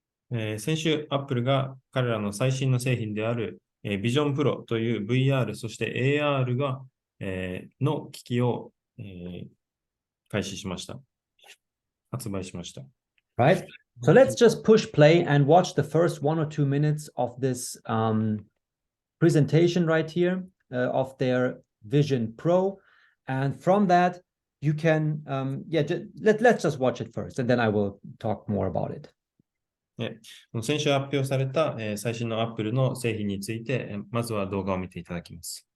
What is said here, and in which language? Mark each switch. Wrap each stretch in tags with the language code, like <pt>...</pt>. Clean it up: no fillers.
<ja>先週、Apple が彼らの最新の製品であるVision Pro という VR、そして AR が、の機器を、開始しました。発売しました。</ja> <en>Right? So let's just push play and watch the first 1 or 2 minutes of this presentation right here of their Vision Pro. And from that, you can, let's just watch it first, and then I will talk more about it.</en> <ja>先週発表された、最新の Apple の製品について、まずは動画を見ていただきます。</ja>